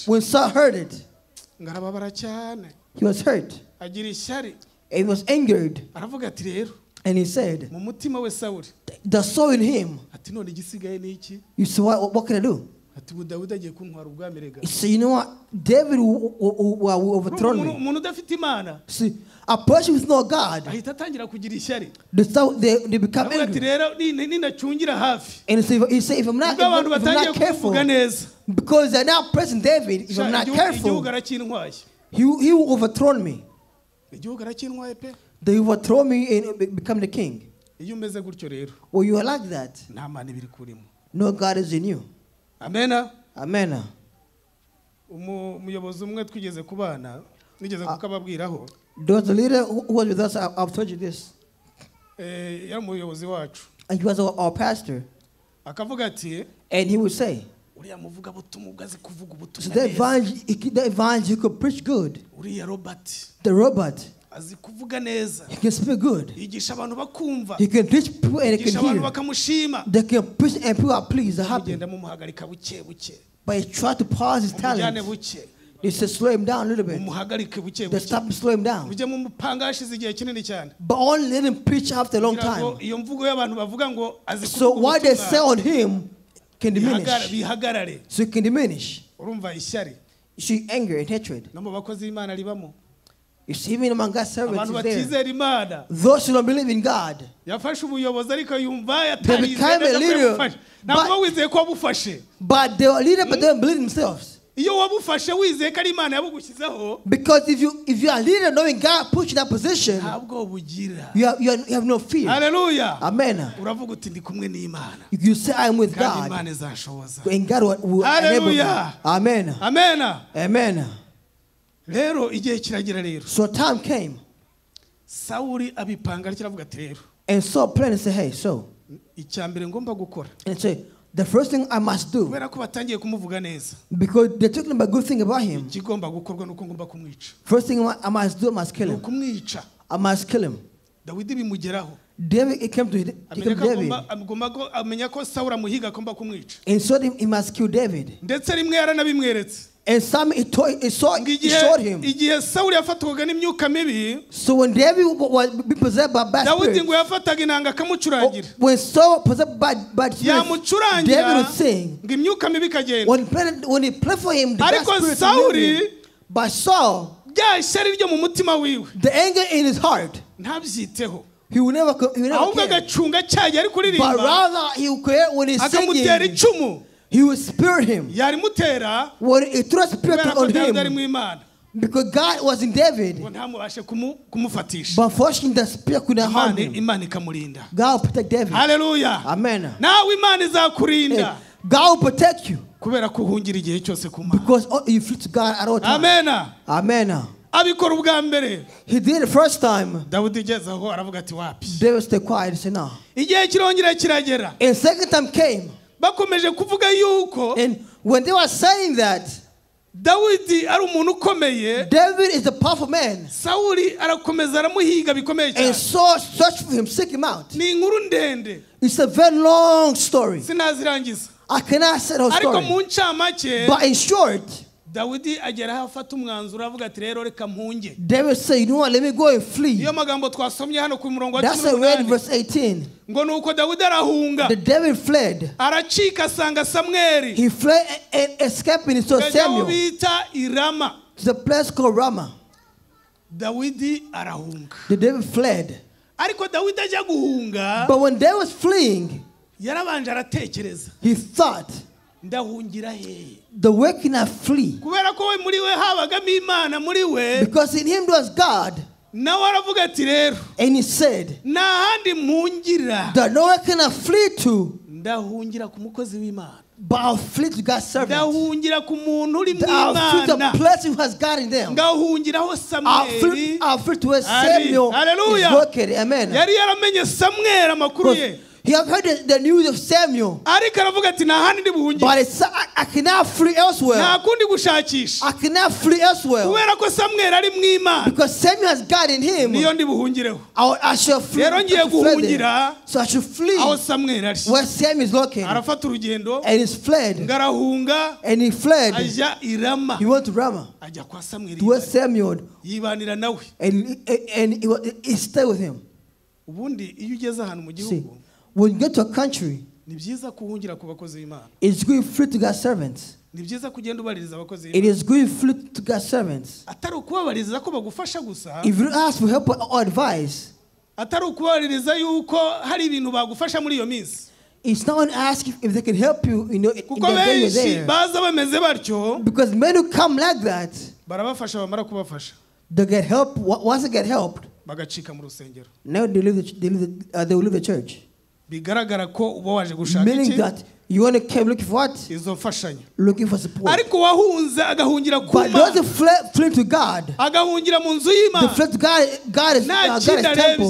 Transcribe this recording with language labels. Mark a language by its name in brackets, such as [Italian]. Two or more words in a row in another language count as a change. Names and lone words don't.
[English] When Saul heard it, [Kinyarwanda] ngo arababara cyane [English] he was hurt. [Kinyarwanda] agira ishyari [English] And he was angered. [Kinyarwanda] aravuga ati rero [English] And he said, [Kinyarwanda] mu mutima we sawuli [English] the soul in him, [Kinyarwanda] ati none igisigaye ni iki [English] you say, what can I do? [Kinyarwanda] ati ubu dawidi agiye kuntwara ubwami rega [English] He said, you know what? David will overthrow me. [Kinyarwanda] umuntu udafite imana [English] See, a person with no God, [Kinyarwanda] ahita atangira kugira ishyari [English] they become [Kinyarwanda] aravuga ati [English] angry. [Kinyarwanda] rero ninacungira hafi [English] And he said, if I'm not, [Kinyarwanda] ubwo abantu [English] if I'm [Kinyarwanda] batangiye [English] not careful, [Kinyarwanda] kuvuga neza [English] because they're now pressing David, if I'm not [Kinyarwanda] igihugu [English] careful, [Kinyarwanda] aracyintwaye [English] he will overthrow me. [Kinyarwanda] igihugu aracyintwaye pe [English] They overthrow me and become the king. [Kinyarwanda] iyo umeze gutyo rero [English] Well, you are like that. [Kinyarwanda] nta mana ibiri kurimo [English] No God is in you. [Kinyarwanda] amena [English] Amen. [Kinyarwanda] umuyobozi umwe twigeze kubana nigeze kukababwiraho [English] There was a leader who was with us. I've told you this. [Kinyarwanda] yari umuyobozi wacu [English] And he was our pastor. [Kinyarwanda] akavuga ati [English] And he would say, [Kinyarwanda] uriya muvuga butumwa ubwo azi kuvuga [English] so [Kinyarwanda] ubutumwa [English] the evangel could preach good. [Kinyarwanda] uriya robert [English] The Robert, [Kinyarwanda] azi kuvuga neza [English] he can speak good. [Kinyarwanda] yigisha abantu bakumva [English] He can teach people and they [Kinyarwanda] yigisha [English] can [Kinyarwanda] abantu [English] hear. [Kinyarwanda] bakamushima [English] They can preach and people are pleased, they're happy. [Kinyarwanda] mugenda mumuhagarika buke buke [English] But he tried to pause his [Kinyarwanda] umujyane [English] talent. [Kinyarwanda] buke [English] They said slow him down a little bit. [Kinyarwanda] mumuhagarike buke [English] They [Kinyarwanda] buke [English] stopped and slow him down. [Kinyarwanda] mujye mumupanga hashize igihe kinini cyane [English] But only let him preach after a long [Kinyarwanda] kugira ngo [English] time. [Kinyarwanda] iyo mvugo y'abantu bavuga ngo azi [English] So [Kinyarwanda] kuvuga [English] what they [Kinyarwanda] ubutumwa [English] say on him can diminish. [Kinyarwanda] bihagarare [English] So it can diminish. [Kinyarwanda] urumva ishyari [English] You see anger and hatred. [Kinyarwanda] no mu bakozi b'imana ribamo [English] You see even among God's servants [Kinyarwanda] abantu [English] is there. [Kinyarwanda] batizera imana [English] Those who don't believe in God, [Kinyarwanda] yafashe ubuyobozi ariko yumva [English] become a [Kinyarwanda] yatarizeye [English] leader, [Kinyarwanda] ntabwo [English] but- [Kinyarwanda] wizeye ko wabufashe [English] but they are leader but they don't believe themselves. [Kinyarwanda] iyo wabufashe wizeye ko ari imana yabugushyizeho [English] Because if you are a leader knowing God put you in that position, [Kinyarwanda] ntabwo bugira [English] you have no fear. [Kinyarwanda] haleluya [English] Amen. [Kinyarwanda] uravuga uti ndi kumwe n'imana [English] You say I'm with [Kinyarwanda] kandi [English] God, [Kinyarwanda] imana izanshoboza [English] and God will enable you. Hallelujah. Amen. [Kinyarwanda] amena [English] Amen. [Kinyarwanda] rero igihe kiragera rero [English] So time came, [Kinyarwanda] sawuli abipanga ariko aravuga ati rero [English] and Saul planned and said, hey, so, [Kinyarwanda] icya mbere ngomba gukora [English] and say, the first thing I must do, [Kinyarwanda] kubera ko batangiye kumuvuga neza [English] because they're talking about good thing about him, [Kinyarwanda] ikigomba gukorwa nuko ngomba kumwica [English] first thing I must do, I must kill him. [Kinyarwanda] kumwica [English] I must kill him. [Kinyarwanda] dawidi bimugeraho [English] David, it came to David. [Kinyarwanda] amenya ko sawuli amuhiga agomba kumwica [English] And so he must kill David. [Kinyarwanda] ndetse rimwe yaranabimweretse [English] And some he showed him. [Kinyarwanda] igihe sawuli yafatwaga n'imyuka mibi [English] So when David was possessed by bad [Kinyarwanda] dawidi [English] spirits, [Kinyarwanda] ngo yafataga inanga akamucurangira [English] when Saul possessed by bad spirits, [Kinyarwanda] yamucurangira [English] David would sing. [Kinyarwanda] ngo imyuka mibi ikagenda [English] When he played for him, the bad [Kinyarwanda] ariko [English] spirits would [Kinyarwanda] sawuli [English] leave him. But Saul, [Kinyarwanda] rya shyari ryo mu mutima wiwe [English] the anger in his heart, [Kinyarwanda] ntabyiteho [English] he will never [Kinyarwanda] ahubwo [English] care. [Kinyarwanda] agacunga cyagiye ari [English] But [Kinyarwanda] kuririmba [English] rather he will care when he's [Kinyarwanda] akamutera [English] singing. [Kinyarwanda] icumu [English] He will spirit him. [Kinyarwanda] yarimutera [English] When he threw a spirit [Kinyarwanda] kubera ko [English] on [Kinyarwanda] dawidi ari mu [English] him, [Kinyarwanda] imana [English] because God was in David. [Kinyarwanda] ngo ntamubashe kumufatisha [English] But unfortunately, the spirit could not harm him. [Kinyarwanda] imana ikamurinda [English] God will protect David. [Kinyarwanda] haleluya [English] Amen. [Kinyarwanda] nawe imana izakurinda [English] Hey, God will protect you [Kinyarwanda] kubera ko uhungira igihe cyose ku mana [English] because you flee to God at all times. [Kinyarwanda] amena [English] Amen. [Kinyarwanda] abikora ubwa mbere [English] He did it the first time. [Kinyarwanda] dawidi igeze aho aravuga ati wapi [English] David stayed quiet and said, no. [Kinyarwanda] igihe kirongera kiragera [English] And second time came. [Kinyarwanda] bakomeje kuvuga yuko [English] And when they were saying that, [Kinyarwanda] Dawidi ari umuntu ukomeye. [English] David is a powerful man. [Kinyarwanda] Sawuli arakomeza aramuhiga bikomeye cyane. [English] And Saul searched for him, seek him out. [Kinyarwanda] Ni inkuru ndende. [English] It's a very long story. [Kinyarwanda] Sinazirangiza. [English] I cannot say the [Kinyarwanda] Ariko [English] story. [Kinyarwanda] mu ncamake, [English] But in short, [Kinyarwanda] Dawidi ageraho afata umwanzuro avuga ati rero reka mpunge. [English] David said, you know what, let me go and flee. [Kinyarwanda] Iyo magambo twasomye hano ku murongo wa [English] That's why we read [Kinyarwanda] 18. [English] verse 18. [Kinyarwanda] Ngo nuko Dawidi arahunga. [English] The David fled. [Kinyarwanda] Aracika asanga Samweli. [English] He fled and escaping into [Kinyarwanda] Bajya [English] Samuel. [Kinyarwanda] bita Irama. [English] To the place called Ramah. [Kinyarwanda] Dawidi arahunga. [English] The David fled. [Kinyarwanda] Ariko Dawidi ajya guhunga, [English] But when David was fleeing, [Kinyarwanda] yarabanje aratekereza. [English] he thought, [Kinyarwanda] Ndahungira he. [English] the way can I flee? [Kinyarwanda] Kubera ko we muri we habagamo Imana muri we, [English] Because in him was God. [Kinyarwanda] nawe aravuga ati rero [English] And he said, [Kinyarwanda] nta handi mpungira. [English] that no one can I flee to, [Kinyarwanda] Ndahungira ku mukozi w'Imana. [English] but I'll flee to God's servant. [Kinyarwanda] Ndahungira ku muntu uri mu [English] I'll flee to the [Kinyarwanda] Imana. [English] place who has God in them. [Kinyarwanda] Ngahungiraho Samweli. [English] I'll flee to where Samuel Hallelujah. is located. Amen. [Kinyarwanda] Yari yaramenye Samweli amakuru ye. [English] Because he had heard the news of Samuel. [Kinyarwanda] Ariko aravuga ati nta handi ndi buhungire. [English] But I cannot flee elsewhere. [Kinyarwanda] Nta kundi gushakisha. [English] I cannot flee elsewhere. [Kinyarwanda] Kubera ko Samweli ari mu Imana. [English] Because Samuel has God in him. [Kinyarwanda] Niyo ndi buhungireho. [English] I shall flee. [Kinyarwanda] Rero ngiye guhungira [English] So I should flee [Kinyarwanda] aho Samweli ari. [English] where Samuel is located. [Kinyarwanda] Arafata urugendo. [English] And he fled. [Kinyarwanda] Ngarahunga. [English] And he fled. [Kinyarwanda] Ajya Irama. [English] He went to Ramah. [Kinyarwanda] Ajya kwa Samweli. [English] To where Samuel. [Kinyarwanda] Yibanira nawe. [English] And he stayed with him. [Kinyarwanda] Ubundi iyo ugeze ahantu mu [English] See, [Kinyarwanda] gihugu, [English] when you get to a country, [Kinyarwanda] ni byiza kuhungira ku bakozi b'Imana. [English] it's good to flee to God's servants. [Kinyarwanda] Ni byiza kugenda ubaririza abakozi [English] It [Kinyarwanda] b'Imana. [English] is good to flee to God's servants. [Kinyarwanda] Atari ukubabaririza ko bagufasha gusa. [English] If you ask for help or advice, [Kinyarwanda] Atari ukubabaririza yuko hari ibintu bagufasha muri iyo minsi. [English] it's not only asking if they can help you, in [Kinyarwanda] Kuko [English] the day you're [Kinyarwanda] benshi [English] there. [Kinyarwanda] baza bameze batyo, [English] Because men who come like that, [Kinyarwanda] barabafasha bamara kubafasha. [English] they get help. Once they get helped, [Kinyarwanda] Bagacika mu rusengero. [English] now they will leave the church. [Kinyarwanda] Bigaragara ko uba waje gushaka [English] Meaning [Kinyarwanda] iki? [English] that you want to come looking for what? [Kinyarwanda] Izo mfashanyo. [English] Looking for support. [Kinyarwanda] Ariko wahunze agahungira ku [English] But those who [Kinyarwanda] Mana. [English] flee to God, [Kinyarwanda] Agahungira mu nzu [English] they [Kinyarwanda] y'Imana. [English] flee to God is [Kinyarwanda] Nta [English] God's [Kinyarwanda] kindi [English] temple,